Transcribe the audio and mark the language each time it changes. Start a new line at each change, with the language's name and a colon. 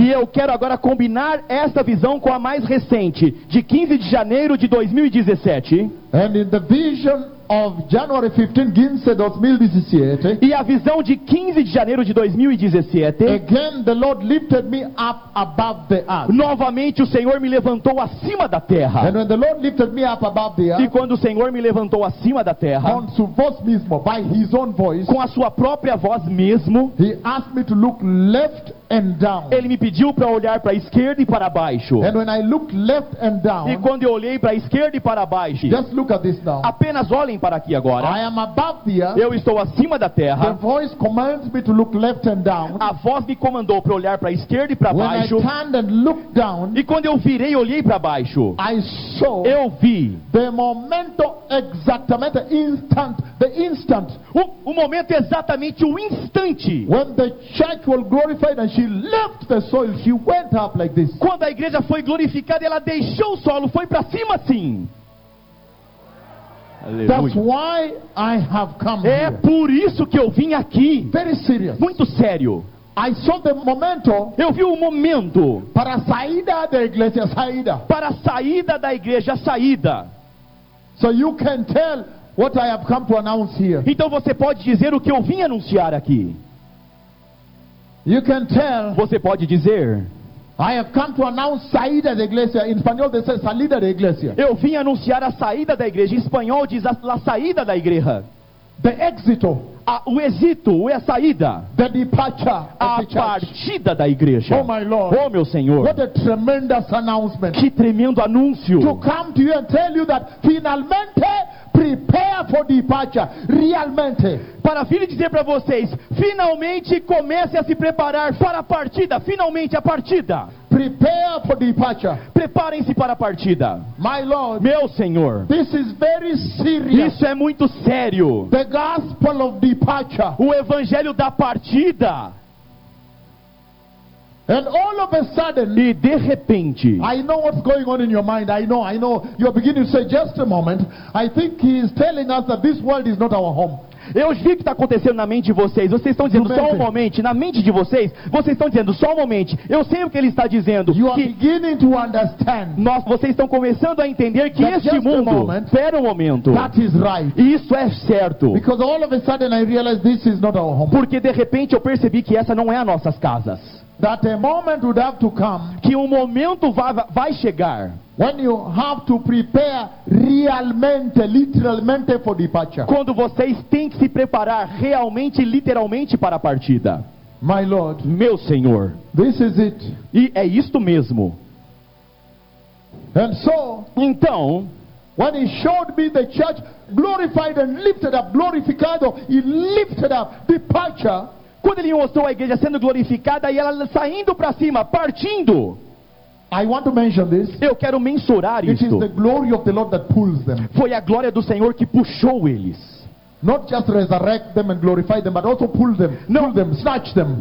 Portuguese: E eu quero agora combinar esta visão com a mais recente, de 15 de janeiro de 2017.
English: And in the vision of January 15, 2017.
Portuguese: E a visão de 15 de janeiro de 2017.
English: Again the Lord lifted me up above the earth.
Portuguese: Novamente o Senhor me levantou acima da terra.
English: And when the Lord lifted me up above the earth.
Portuguese: E quando o Senhor me levantou acima da terra.
Spanish: On su voz mesmo,
English: by his own voice.
Portuguese: Com a sua própria voz mesmo.
English: He asked me to look left and down.
Portuguese: Ele me pediu para olhar para a esquerda e para baixo.
English: And when I looked left and down.
Portuguese: E quando eu olhei para a esquerda e para baixo.
English: Just look at this now.
Portuguese: Apenas olhe para aqui agora.
English: I am above the earth.
Portuguese: Eu estou acima da terra.
English: The voice commands me to look left and down.
Portuguese: A voz me comandou para olhar para a esquerda e para
English: When
Portuguese: baixo.
English: I turned and looked down,
Portuguese: e quando eu virei e olhei para baixo,
English: I saw
Portuguese: eu vi
English: the
Spanish: momento exactamente,
English: the instant,
Portuguese: o momento exatamente, o instante.
English: When the church was glorified and she left the soil, she went up like this.
Portuguese: Quando a igreja foi glorificada, ela deixou o solo, foi para cima assim.
English: That's why I have come
Portuguese: é
English: here.
Portuguese: Por isso que eu vim aqui.
English: Very serious.
Portuguese: Muito sério.
English: I saw the momento.
Portuguese: Eu vi um momento. Para a saída da igreja, saída. Para a saída da igreja, saída.
English: So you can tell what I have come to announce here.
Portuguese: Então você pode dizer o que eu vim anunciar aqui.
English: You can tell.
Portuguese: Você pode dizer.
English: I have come to announce
Portuguese: saída da igreja.
English: In espanhol, they say
Spanish: salida da igreja.
Portuguese: Eu vim anunciar a saída da igreja. Em espanhol, diz a saída da igreja.
English: The exit.
Portuguese: O êxito, a saída.
English: The departure.
Portuguese: A partida da igreja.
English: Oh my Lord.
Portuguese: Oh meu Senhor.
English: What a tremendous announcement.
Portuguese: Que tremendo anúncio.
English: To come to you and tell you that finalmente prepare for departure.
Portuguese: Realmente. Para vir e dizer para vocês, finalmente comece a se preparar para a partida, finalmente a partida.
English: Prepare for departure.
Portuguese: Preparem-se para a partida.
English: My Lord,
Portuguese: meu Senhor.
English: This is very serious.
Portuguese: Isso é muito sério.
English: The gospel of departure.
Portuguese: O evangelho da partida.
English: And all of a sudden,
Portuguese: e de repente,
English: I know what's going on in your mind. I know. You're beginning to say, just a moment. I think he is telling us that this world is not our home.
Portuguese: Eu vi o que está acontecendo na mente de vocês. Vocês estão dizendo só um momento. Na mente de vocês, vocês estão dizendo só um momento. Eu sei o que ele está dizendo.
English: You are beginning to understand.
Portuguese: Nós, vocês estão começando a entender que este mundo, espera um momento.
English: That is right.
Portuguese: Isso é certo.
English: Because all of a sudden I realized this is not our home.
Portuguese: Porque de repente eu percebi que essa não é a nossas casas.
English: That a moment would have to come.
Portuguese: Que um momento vai chegar.
English: When you have to prepare
Portuguese: realmente, literalmente
English: for departure.
Portuguese: Quando vocês têm que se preparar realmente, literalmente para a partida.
English: My Lord.
Portuguese: Meu Senhor.
English: This is it.
Portuguese: E é isto mesmo.
English: And so.
Portuguese: Então.
English: When he showed me the church glorified and lifted up, glorificado, he lifted up departure.
Portuguese: Quando ele mostrou a igreja sendo glorificada e ela saindo para cima, partindo.
English: I want to mention this.
Portuguese: Eu quero mensurar
English: isto. It is the glory of the Lord that pulls them.
Portuguese: Foi a glória do Senhor que puxou eles.
English: Not just resurrect them and glorify them, but also pull them, snatch them.